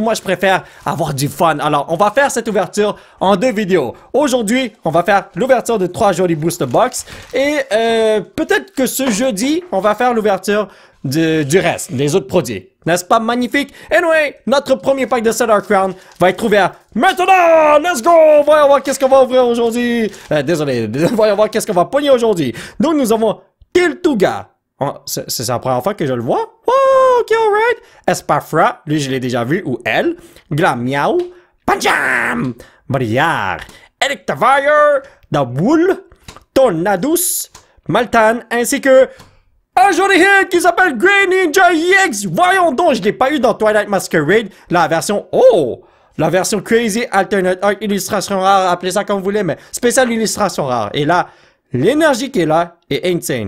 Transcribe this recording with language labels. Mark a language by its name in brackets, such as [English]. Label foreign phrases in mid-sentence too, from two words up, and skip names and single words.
[French] Moi, je préfère avoir du fun. Alors, on va faire cette ouverture en 2 vidéos. Aujourd'hui, on va faire l'ouverture de 3 jolis [English] booster box [French] et peut-être que ce jeudi, on va faire l'ouverture du reste, des autres produits. N'est-ce pas magnifique? Anyway, notre premier pack de Stellar Crown va être ouvert maintenant! [English] Let's go! [French] Voyons voir qu'est-ce qu'on va ouvrir aujourd'hui. Désolé, voyons voir qu'est-ce qu'on va pogner aujourd'hui. Donc, nous avons Kiltuga. Oh, c'est la première fois que je le vois. [English] Oh, ok, alright. [French] Espafra, lui je l'ai déjà vu, ou elle. Glamiao. Panjam! Briar. Electivire. Dawool. Tornadus. Maltan, ainsi que... un joli hit qui s'appelle Grey Ninja EX. Voyons donc, je l'ai pas eu dans Twilight Masquerade. La version... oh! La version [English] Crazy Alternate Art Illustration Rare. [French] Appelez ça comme vous voulez, mais spéciale illustration rare. Et là, l'énergie qui est là est insane.